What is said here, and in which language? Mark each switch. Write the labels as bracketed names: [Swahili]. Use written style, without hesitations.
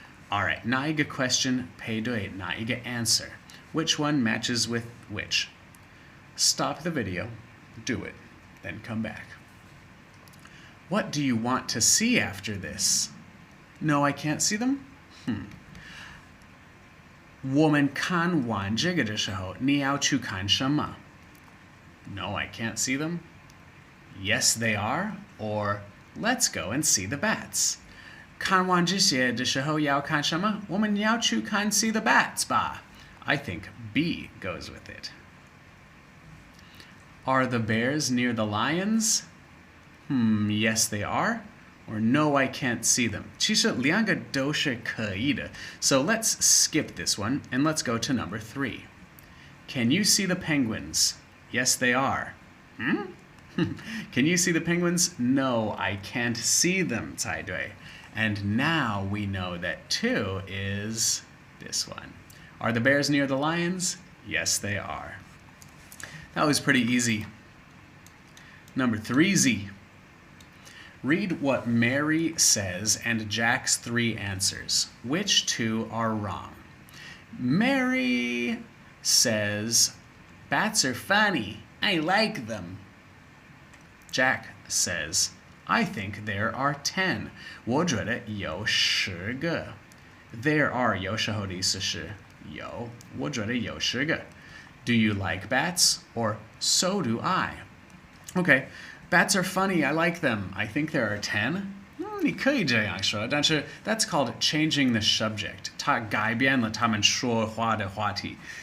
[English] All right, [Chinese] 哪一个 question 配对哪一个 answer? [English] Which one matches with which? Stop the video, do it, then come back. What do you want to see after this? No, I can't see them? [Chinese] 我们看完这个的时候，你要去看什么? [English] No, I can't see them. Yes, they are. Or let's go and see the bats. [Chinese] 看完这些的时候要看什么？我们要去看 [English] see the bats 吧? I think B goes with it. Are the bears near the lions? Yes, they are. Or no, I can't see them. [Chinese] 其实两个都是可以的. [English] So let's skip this one and let's go to number 3. Can you see the penguins? Yes, they are. Can you see the penguins? No, I can't see them, [Chinese] 才对. [English] And now we know that 2 is this one. Are the bears near the lions? Yes, they are. That was pretty easy. Number 3Z. Read what Mary says and Jack's 3 answers. Which 2 are wrong? Mary says, bats are funny. I like them. Jack says, I think there are 10. [Chinese] 我觉得有10个. [English] There are [Chinese] 有时候的意思是有，我觉得有10个. [English] Do you like bats? Or so do I. Okay, bats are funny. I like them. I think there are 10. [Chinese] 你可以这样说，但是 [English] that's called changing the subject. [Chinese] 它改变了他们说话的话题.